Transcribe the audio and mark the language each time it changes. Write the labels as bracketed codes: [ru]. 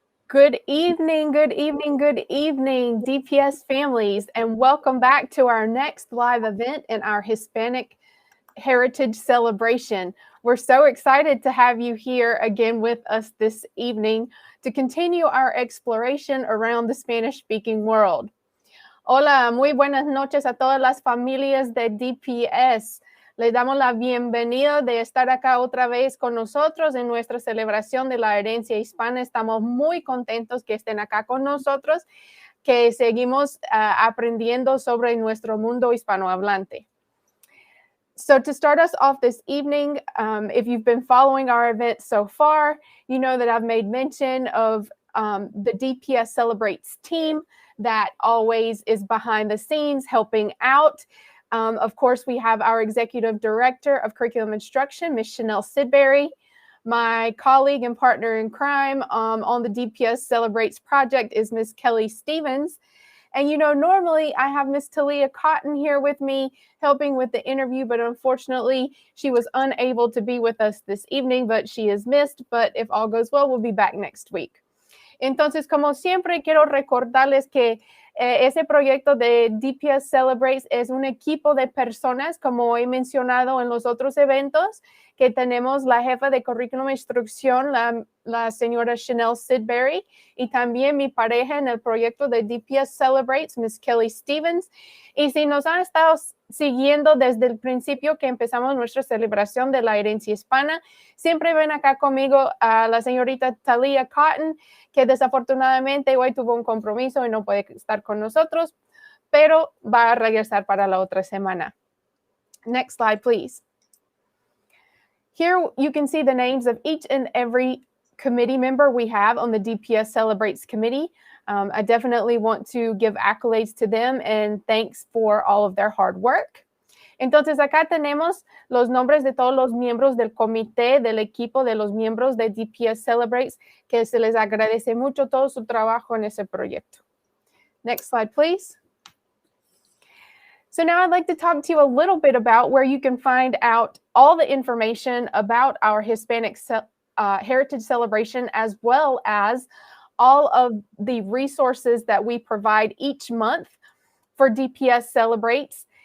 [en] Good evening, good evening, good evening, DPS families, and welcome back to our next live event in our Hispanic Heritage Celebration. We're so excited to have you here again with us this evening to continue our exploration around the Spanish-speaking world. [es] Hola, muy buenas noches a todas las familias de DPS. Les damos la bienvenida de estar acá otra vez con nosotros en nuestra celebración de la herencia hispana. Estamos muy contentos que estén acá con nosotros, que seguimos aprendiendo sobre nuestro mundo hispanohablante. [en] So to start us off this evening, if you've been following our event so far, you know that I've made mention of the DPS Celebrates team that always is behind the scenes helping out. Of course, we have our Executive Director of Curriculum Instruction, Ms. Chanel Sidbury, my colleague and partner in crime on the DPS Celebrates project is Ms. Kelly Stevens. And, you know, normally I have Ms. Talia Cotton here with me helping with the interview, but unfortunately she was unable to be with us this evening, but she is missed. But if all goes well, we'll be back next week. [es] Entonces, como siempre, quiero recordarles que ese proyecto de DPS Celebrates es un equipo de personas, como he mencionado en los otros eventos, que tenemos la jefa de currículum e instrucción, la señora Chanel Sidbury, y también mi pareja en el proyecto de DPS Celebrates, Ms. Kelly Stevens. Y si nos han estado siguiendo desde el principio que empezamos nuestra celebración de la herencia hispana, siempre ven acá conmigo a la señorita Talia Cotton, que desafortunadamente hoy tuvo un compromiso y no puede estar con nosotros, pero va a regresar para la otra semana. [en] Next slide, please. Here you can see the names of each and every committee member we have on the DPS Celebrates committee. I definitely want to give accolades to them and thanks for all of their hard work. [es] Entonces, acá tenemos los nombres de todos los miembros del comité, del equipo de los miembros de DPS Celebrates, que se les agradece mucho todo su trabajo en ese proyecto. [en] Next slide, please. So now I'd like to talk to you a little bit about where you can find out all the information about our Hispanic Heritage Celebration, as well as all of the resources that we provide each month for DPS Celebrates.